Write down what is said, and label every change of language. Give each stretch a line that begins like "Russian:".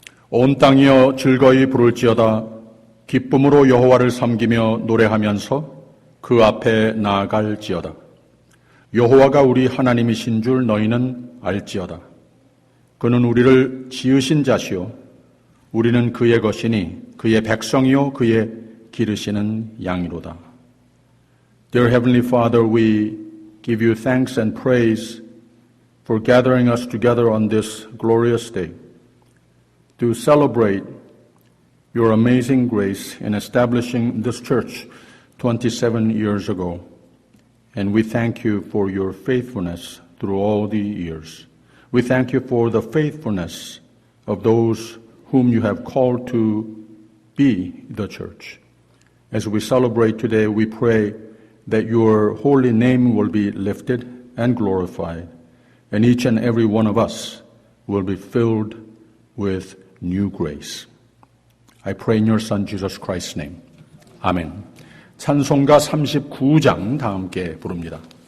Korean: 온 땅이여 즐거이 부를지어다. 기쁨으로 여호와를 섬기며 노래하면서 그 앞에 나아갈지어다. 여호와가 우리 하나님이신 줄 너희는 알지어다. 그는 우리를 지으신 자시요 우리는 그의 것이니 그의 백성이요 그의 기르시는 양이로다.
English: Dear Heavenly Father, we give you thanks and praise for gathering us together on this glorious day to celebrate your amazing grace in establishing this church 27 years ago. And we thank you for your faithfulness through all the years. We thank you for the faithfulness of those whom you have called to be the church. As we celebrate today, we pray that your holy name will be lifted and glorified, and each and every one of us will be filled with new grace. I pray in your Son Jesus Christ's name.
Korean: 아멘. 찬송가 39장 다 함께 부릅니다.